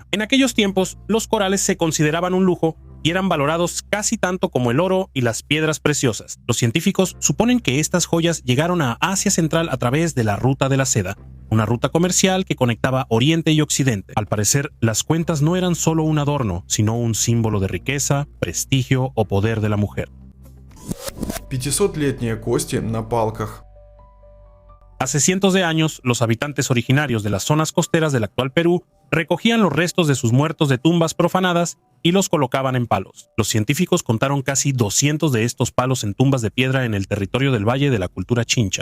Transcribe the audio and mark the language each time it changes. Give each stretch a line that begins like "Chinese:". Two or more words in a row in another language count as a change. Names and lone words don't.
Spanish: En aquellos tiempos, los corales se consideraban un lujo y eran valorados casi tanto como el oro y las piedras preciosas. Los científicos suponen que estas joyas llegaron a Asia Central a través de la Ruta de la Seda, una ruta comercial que conectaba Oriente y Occidente. Al parecer, las cuentas no eran solo un adorno, sino un símbolo de riqueza, prestigio o poder de la mujer.
Russian: 500-летние кости на палках.
Spanish: Hace cientos de años, los habitantes originarios de las zonas costeras del actual Perú recogían los restos de sus muertos de tumbas profanadas y los colocaban en palos. Los científicos contaron casi 200 de estos palos en tumbas de piedra en el territorio del Valle de la Cultura Chincha.